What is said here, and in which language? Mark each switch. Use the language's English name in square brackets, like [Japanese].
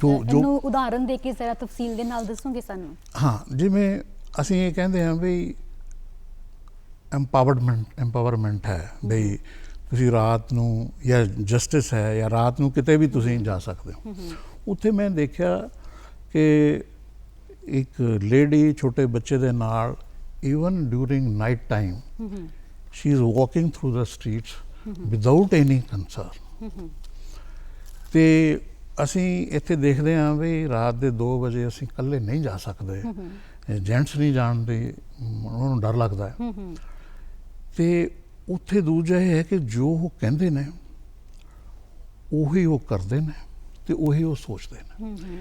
[Punjabi] ਜੋ ਉਦਾਹਰਨ ਦੇ ਕੇ ਜ਼ਰਾ ਤਫਸੀਲ ਦੇ ਨਾਲ ਦੱਸੋਗੇ ਸਾਨੂੰ? ਹਾਂ, ਜਿਵੇਂ ਅਸੀਂ ਇਹ ਕਹਿੰਦੇ ਹਾਂ ਵੀ ਐਮਪਾਵਰਮੈਂਟ ਹੈ, ਬਈ ਤੁਸੀਂ ਰਾਤ ਨੂੰ ਜਾਂ ਜਸਟਿਸ ਹੈ ਜਾਂ ਰਾਤ ਨੂੰ ਕਿਤੇ ਵੀ ਤੁਸੀਂ ਜਾ ਸਕਦੇ ਹੋ। ਉੱਥੇ ਮੈਂ ਦੇਖਿਆ ਕਿ ਇੱਕ ਲੇਡੀ ਛੋਟੇ ਬੱਚੇ ਦੇ ਨਾਲ [English] even during night time she is walking through the streets without any concern। [Punjabi] ਤੇ ਅਸੀਂ ਇੱਥੇ ਦੇਖਦੇ ਹਾਂ ਵੀ ਰਾਤ ਦੇ 2 ਵਜੇ ਅਸੀਂ ਇਕੱਲੇ ਨਹੀਂ ਜਾ ਸਕਦੇ, ਜੈਂਟਸ ਨਹੀਂ ਜਾਣਦੇ, ਉਹਨਾਂ ਨੂੰ ਡਰ ਲੱਗਦਾ ਹੈ। ਤੇ ਉੱਥੇ ਦੂਜਾ ਇਹ ਹੈ ਕਿ ਜੋ ਉਹ ਕਹਿੰਦੇ ਨੇ ਉਹੀ ਉਹ ਕਰਦੇ ਨੇ ਤੇ ਉਹੀ ਉਹ ਸੋਚਦੇ ਨੇ।